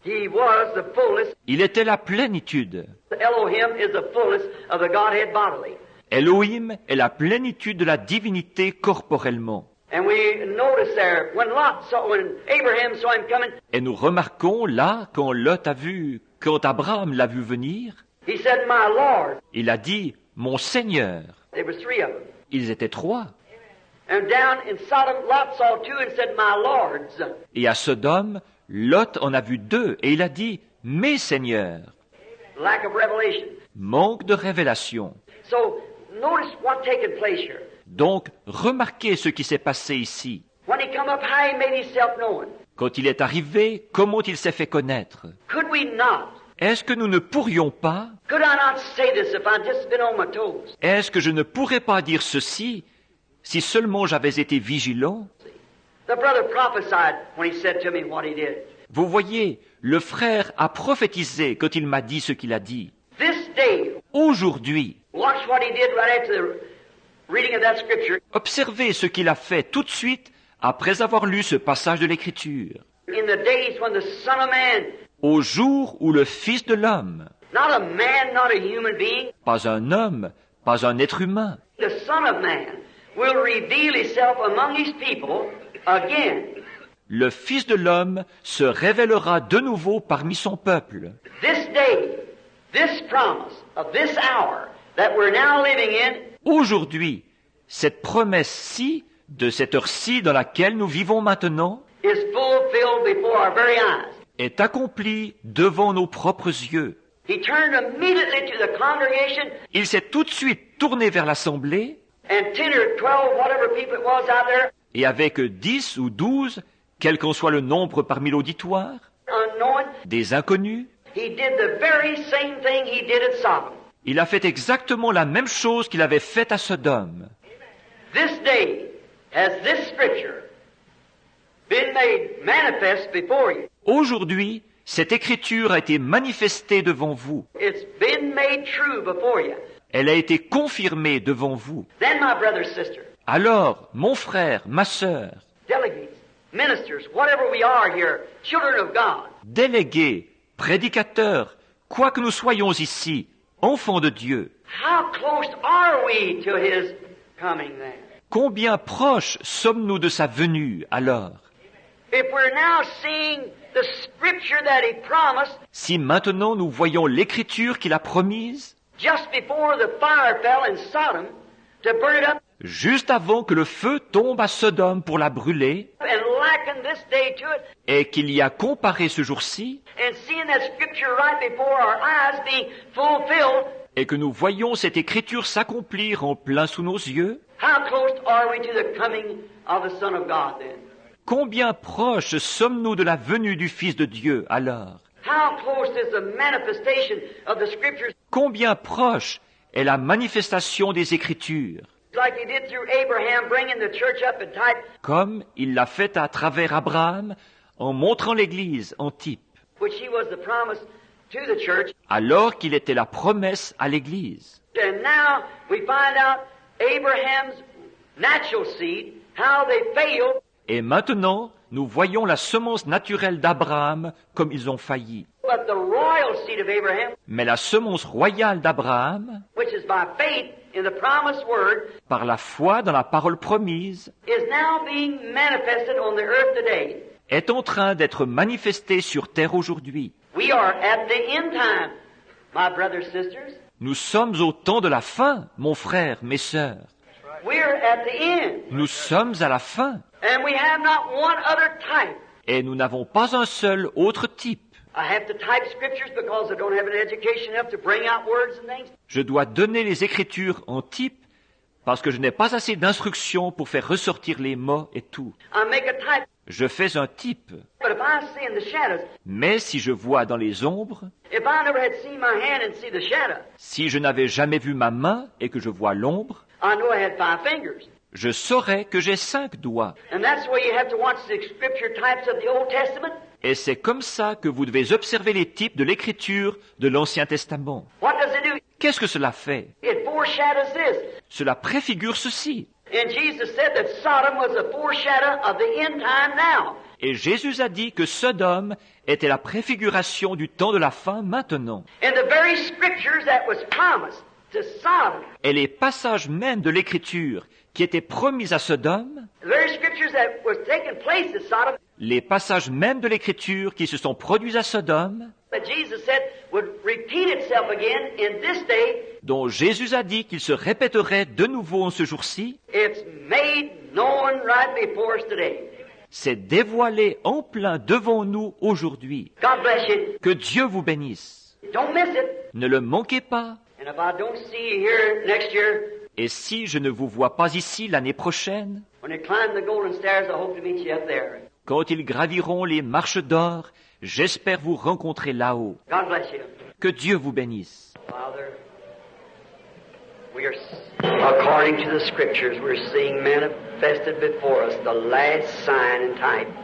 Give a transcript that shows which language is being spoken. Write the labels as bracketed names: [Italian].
[English] He was the fullness. [French] Il était la plénitude. [English] Elohim is the fullness of the Godhead bodily. [French] Elohim est la plénitude de la divinité corporellement. [English] And we notice there, when Abraham saw him coming, [French] Et nous remarquons là, quand Abraham l'a vu venir, [English] he said, My Lord. [French] il a dit, mon Seigneur. [English] There was 3 of them. [French] Ils étaient 3. [English] And down in Sodom, Lot saw 2 and said, My Lords. [French] Et à Sodome, Lot en a vu 2 et il a dit, mes seigneurs. [English] Lack of revelation. [French] Manque de révélation. [English] So, notice what taken place here. [French] Donc, remarquez ce qui s'est passé ici. [English] When he come up high, he made himself known. [French] Quand il est arrivé, comment il s'est fait connaître? [English] Could we not? [French] Est-ce que nous ne pourrions pas? [English] Could I not say this if I'd just been on my toes? [French] Est-ce que je ne pourrais pas dire ceci si seulement j'avais été vigilant? [English] The brother prophesied when he said to me what he did. [French] Vous voyez, le frère a prophétisé quand il m'a dit ce qu'il a dit. [English] This day, [French] Aujourd'hui, [English] watch what he did right after the reading of that scripture. [French] observez ce qu'il a fait tout de suite après avoir lu ce passage de l'Écriture. [English] In the days when the Son of Man, [French] Au jour où le Fils de l'homme, [English] not a man, not a human being, [French] pas un homme, pas un être humain, [English] the Son of Man will reveal himself among his people again. [French] le Fils de l'homme se révélera de nouveau parmi son peuple. [English] This day, this promise of this hour that we're now living in [French] Aujourd'hui, cette promesse-ci, de cette heure-ci dans laquelle nous vivons maintenant, [English] is fulfilled before our very eyes. [French] est accomplie devant nos propres yeux. [English] He turned immediately to the congregation [French] Il s'est tout de suite tourné vers l'assemblée [English] and 10 or 12, whatever people it was out there, [French] et avec 10 ou 12, quel qu'en soit le nombre parmi l'auditoire, [English] unknowing, [French] des inconnus, [English] he did the very same thing he did at Sodom. [French] il a fait exactement la même chose qu'il avait faite à Sodome. [English] This day has this scripture been made manifest before you. [French] Aujourd'hui, cette écriture a été manifestée devant vous. [English] It's been made true before you. [French] Elle a été confirmée devant vous. [English] Then, my brother, sister, [French] Alors, mon frère, ma sœur, [English] delegates, ministers, whatever we are here, children of God, [French] délégués, prédicateurs, quoi que nous soyons ici, enfants de Dieu, [English] how close are we to His coming then? [French] combien proches sommes-nous de sa venue alors? [English] If we're now seeing the scripture that He promised [French] Si maintenant nous voyons l'écriture qu'il a promise, [English] just before the fire fell in Sodom to burn it up [French] juste avant que le feu tombe à Sodome pour la brûler, [English] and likened this day to it, [French] et qu'il y a comparé ce jour-ci, [English] and seeing that scripture right before our eyes being fulfilled, [French] et que nous voyons cette écriture s'accomplir en plein sous nos yeux, [English] how close are we to the coming of the Son of God then? [French] combien proches sommes-nous de la venue du Fils de Dieu alors? [English] How close is the manifestation of the scriptures [French] Combien proche est la manifestation des Écritures, [English] like he did through Abraham, bringing the church up in type, [French] comme il l'a fait à travers Abraham, en montrant l'Église en type, [English] which he was the promise to the church. [French] alors qu'il était la promesse à l'Église. [English] And now we find out Abraham's natural seed, how they failed, [French] Et maintenant, nous voyons la semence naturelle d'Abraham comme ils ont failli. [English] but the royal seed of Abraham, [French] Mais la semence royale d'Abraham, [English] which is by faith in the promised word, [French] par la foi dans la parole promise, [English] is now being manifested on the earth today. [French] est en train d'être manifestée sur terre aujourd'hui. [English] We are at the end time, my brothers, sisters. [French] Nous sommes au temps de la fin, mon frère, mes sœurs. [English] We're at the end. [French] Nous sommes à la fin, [English] And we have not one other type. [French] et nous n'avons pas un seul autre type. [English] I have to type scriptures because I don't have an education enough to bring out words and things. [French] Je dois donner les Écritures en type parce que je n'ai pas assez d'instructions pour faire ressortir les mots et tout. [English] I make a type. [French] Je fais un type, [English] But if I see in the shadows, [French] mais si je vois dans les ombres, [English] if I never had seen my hand and see the shadow, [French] si je n'avais jamais vu ma main et que je vois l'ombre, [English] I know I had 5 fingers. [French] je saurais que j'ai 5 doigts. [English] And that's the way you have to watch the scripture types of the Old Testament. [French] Et c'est comme ça que vous devez observer les types de l'Écriture de l'Ancien Testament. [English] What does it do? [French] Qu'est-ce que cela fait? [English] It foreshadows this. [French] Cela préfigure ceci. [English] And Jesus said that Sodom was a foreshadow of the end time now. [French] Et Jésus a dit que Sodome était la préfiguration du temps de la fin maintenant. [English] And the very scriptures that was promised to Sodom, [French] Et les passages même de l'Écriture qui étaient promis à Sodome, [English] the very scriptures that was taking place at Sodom, [French] les passages même de l'Écriture qui se sont produits à Sodome, [English] that Jesus said would repeat itself again in this day, [French] dont Jésus a dit qu'il se répéterait de nouveau en ce jour-ci, [English] it's made known right before us today. [French] s'est dévoilé en plein devant nous aujourd'hui. [English] God bless you. [French] Que Dieu vous bénisse. [English] Don't miss it. [French] Ne le manquez pas. [English] And if I don't see you here next year, [French] Et si je ne vous vois pas ici l'année prochaine, [English] when you climb the golden stairs, I hope to meet you up there. [French] quand ils graviront les marches d'or, j'espère vous rencontrer là-haut. [English] God bless you. [French] Que Dieu vous bénisse. [English] Father, we are, according to the scriptures, we're seeing manifested before us the last sign and type.